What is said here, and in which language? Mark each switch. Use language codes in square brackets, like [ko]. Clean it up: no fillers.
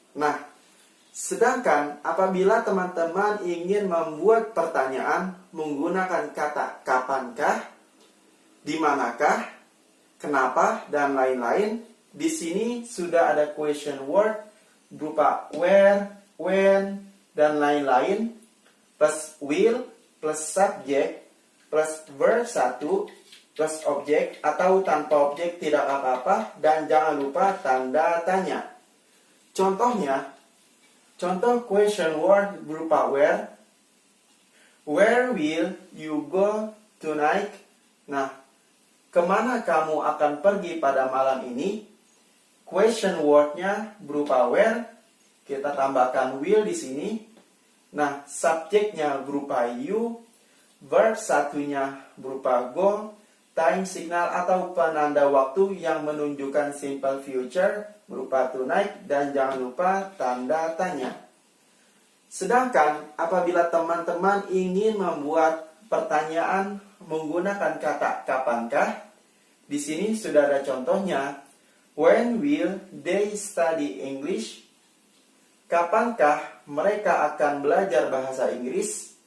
[id] Nah, sedangkan apabila teman-teman ingin membuat pertanyaan menggunakan kata kapankah, di manakah, kenapa, dan lain-lain, di sini sudah ada [en] question word [id] berupa where, when, dan lain-lain, plus will, plus subject, plus verb 1, plus objek, atau tanpa objek tidak apa-apa, dan jangan lupa tanda tanya. Contohnya, contoh question word berupa where. [en] Where will you go tonight? [id] Nah, kemana kamu akan pergi pada malam ini? [en] Question word-nya [id] berupa where. Kita tambahkan will di sini. Nah, subjeknya berupa you, verb satunya berupa go, [en] time signal [id] atau penanda waktu yang menunjukkan [en] simple future [id] berupa tonight, dan jangan lupa tanda tanya. Sedangkan apabila teman-teman ingin membuat pertanyaan menggunakan kata kapankah, di sini sudah ada contohnya. [en] When will they study English? [id] Kapankah mereka akan belajar bahasa Inggris?